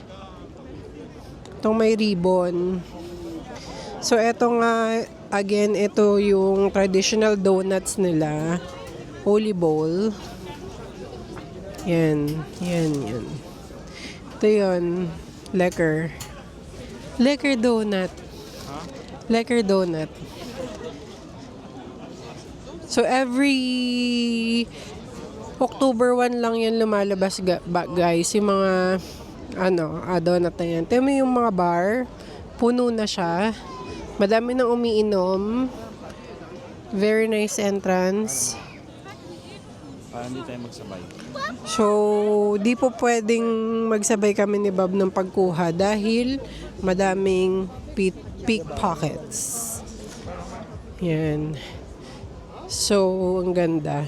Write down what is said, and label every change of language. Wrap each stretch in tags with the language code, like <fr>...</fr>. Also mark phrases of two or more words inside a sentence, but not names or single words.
<tl>Itong may ribbon. So, eto nga, again, ito yung</tl> <en>traditional donuts</en> <tl>nila. Holy Bowl. Yan. Yan, yan. Ito yun.</tl> <nl>Lekker. Lekker donut. Lekker donut.</nl> <tl>So, every October 1 lang yan lumalabas, guys. Yung mga, donut na yan. Tignan mo yung mga bar. Puno na siya. Madami nang umiinom.</tl> <en>Very nice entrance.</en> <tl>Hindi tayo magsabay. So, di po pwedeng magsabay kami ni Bob ng pagkuha dahil madaming pickpockets. Yan. So, ang ganda.</tl>